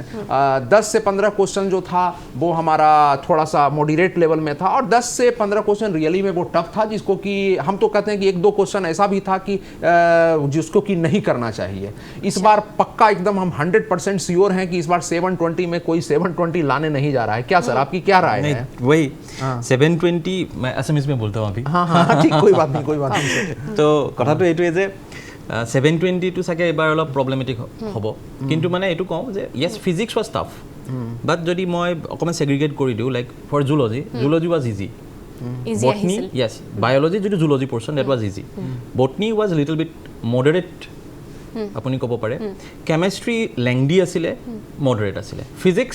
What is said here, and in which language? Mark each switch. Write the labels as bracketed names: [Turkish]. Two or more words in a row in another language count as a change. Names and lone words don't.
[Hindi] 10 से 15 क्वेश्चन जो था वो हमारा थोड़ा सा [English] moderate level [Hindi] में था, और 10 से 15 क्वेश्चन रियली में वो टफ था, जिसको कि हम तो कहते हैं कि 1-2 क्वेश्चन ऐसा भी था कि जिसको कि नहीं करना चाहिए। इस बार पक्का एकदम हम 100% श्योर हैं कि इस बार 720 में कोई 720 लाने नहीं जा रहा है। क्या सर, आपकी क्या राय है? वही 720 मैं असमीज में बोलता हूँ अभी। हाँ, ठीक, कोई बात नहीं। [Assamese] तो কথাটো এইটোৱে যে 720 চাগে এবাৰ অলপ প্ৰব্লেমেটিক হ'ব, কিন্তু মানে এইটো কওঁ যে [English] yes physics was tough, but [Assamese] যদি মই অকণমান ছেগ্ৰিগেট কৰি দিওঁ, [English] like for zoology was easy, botany yes biology [Assamese] যিটো [English] zoology portion that was easy, botany was little bit moderate [Assamese] আপুনি ক'ব পাৰে, [English] chemistry lengthy [Assamese] আছিলে, মডাৰেট আছিলে, ফিজিক্স